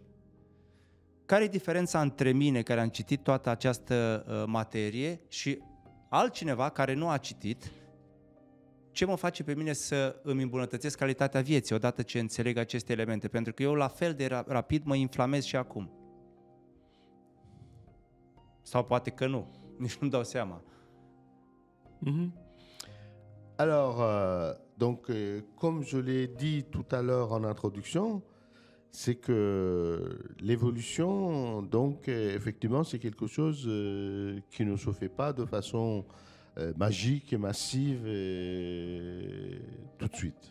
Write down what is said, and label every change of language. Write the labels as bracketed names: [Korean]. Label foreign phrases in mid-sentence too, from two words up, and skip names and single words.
[Romanian] Care e diferența între mine, care am citit toată această materie, și altcineva care nu a citit? Ce mă face pe mine să îmi îmbunătățesc calitatea vieții odată ce înțeleg aceste elemente? Pentru că eu la fel de rapid mă inflamez și acum. Sau poate că nu, nici nu-mi dau seama. [French] Alors, donc, comme je l'ai dit tout à l'heure en introduction, c'est que l'évolution, donc, effectivement, c'est quelque chose qui ne se fait pas de façon magique et massive et tout de suite.